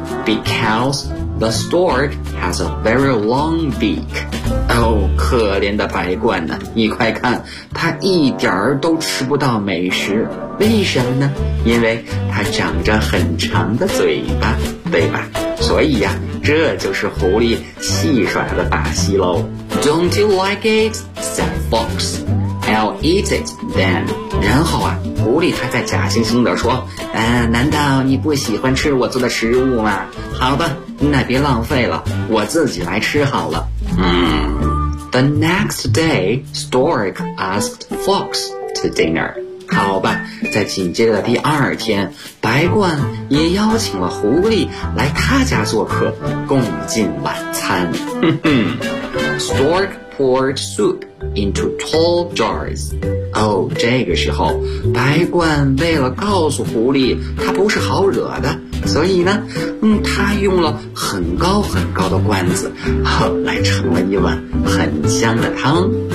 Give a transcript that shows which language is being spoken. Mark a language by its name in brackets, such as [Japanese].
[English] Because the stork has a very long beak. [Chinese] 可怜的白冠呢，你快看，他一点儿都吃不到美食。为什么呢？因为他长着很长的嘴巴，对吧？所以呀，这就是狐狸戏耍的把戏喽。 [English] Don't you like it? Said Fox. I'll eat it then. [Chinese] 然后啊，狐狸他在假惺惺地说，难道你不喜欢吃我做的食物吗？好吧，那别浪费了，我自己来吃好了。 [English] The next day, Stork asked Fox to dinner. [Chinese] 好吧，在紧接着的第二天，白冠也邀请了狐狸来他家做客，共进晚餐。 [English] Stork poured soup into tall jars. [Chinese] 这个时候，白冠为了告诉狐狸他不是好惹的，所以呢，他用了很高很高的罐子，来盛了一碗很香的汤。